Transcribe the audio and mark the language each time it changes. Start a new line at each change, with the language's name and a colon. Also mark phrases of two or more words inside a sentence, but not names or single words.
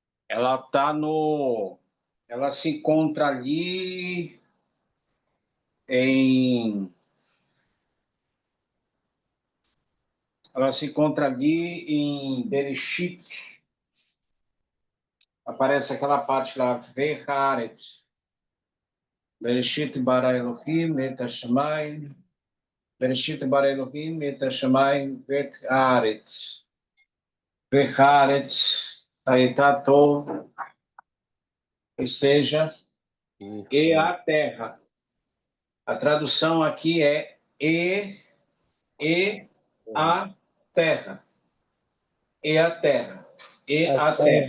Portuguese: Ela tá no... Ela se encontra ali em... Ela se encontra ali em Bereshit. Aparece aquela parte lá, Veharetz.
Hebrew: בראשית ברא אלהים את השמים. בראשית ברא אלהים את השמים ואת הארץ.
Portuguese: Veharetz. Aí tá tov. Ou seja, e a terra. A tradução aqui é e a terra. E a terra. E a terra.